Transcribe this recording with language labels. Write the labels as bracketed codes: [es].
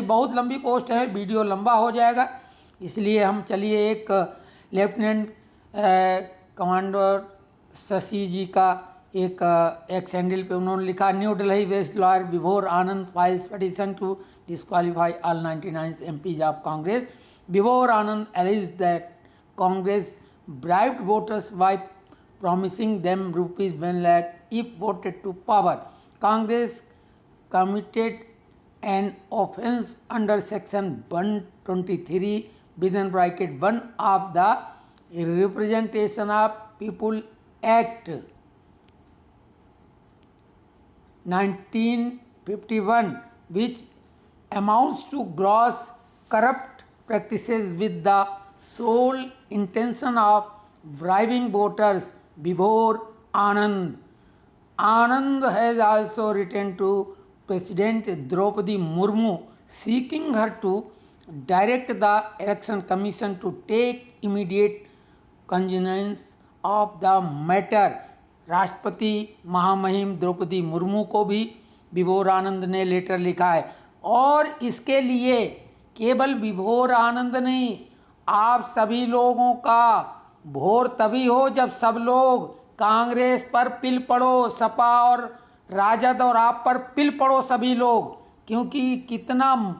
[hi] बहुत लंबी पोस्ट है, वीडियो लंबा हो जाएगा, इसलिए हम चलिए एक लेफ्टिनेंट कमांडर शशि जी का एक एक्स हैंडल पे उन्होंने लिखा, [en] New Delhi west lawyer Vibhor Anand files petition to disqualify all 99 MPs of Congress. Vibhor Anand alleged that Congress bribed voters by promising them rupees 1 lakh if voted to power. Congress committed an offence under section 123 within bracket 1 of the Representation of People Act 1951, which amounts to gross corrupt practices with the sole intention of bribing voters. Vibhor Anand. Anand has also written to President Draupadi Murmu seeking her to direct the Election Commission to take immediate cognizance of the matter. [hi] राष्ट्रपति महामहिम द्रौपदी मुर्मू को भी विभोर आनंद ने letter लिखा है, और इसके लिए केवल विभोर आनंद नहीं, आप सभी लोगों का भोर तभी हो जब सब लोग कांग्रेस पर पिल पड़ो, सपा और राजद और आप पर पिल पड़ो सभी लोग, क्योंकि कितना